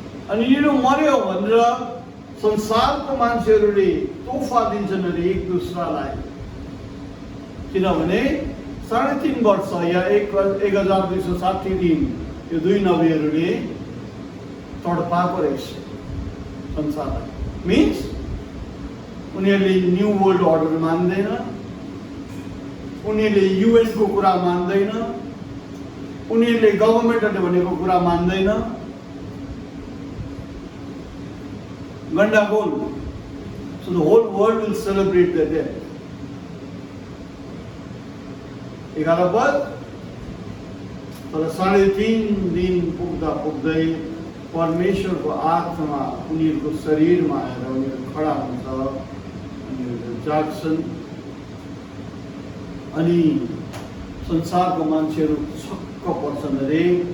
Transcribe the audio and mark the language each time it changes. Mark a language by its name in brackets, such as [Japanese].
[Nepali] अनि यिनीहरू मर्यो भनेर संसारको मान्छेहरूले तोहफा दिन्छन् अरे एक दुसरालाई, किनभने 3.5 वर्ष या 1260 दिन यो दुई नबीहरूले तडपाएको रहेछ संसारलाई। मिन्स उनीहरूले न्यू वर्ल्ड अर्डर मान्दैन, उनीहरूले UN को कुरा मान्दैन, उनीहरूले गभर्मेन्टले भनेको कुरा मान्दैन। गण्डगोल। [English] So the whole world will celebrate their death. [Nepali] 11 पद, तर 3.5 दिन पुग्दा पुग्दै परमेश्वरको आत्मा उनीहरूको शरीरमा आएर उनीहरू खडा हुन्छ, उनीहरू जाग्छन्, अनि संसारको मान्छेहरू छक्क पर्छन् अरे।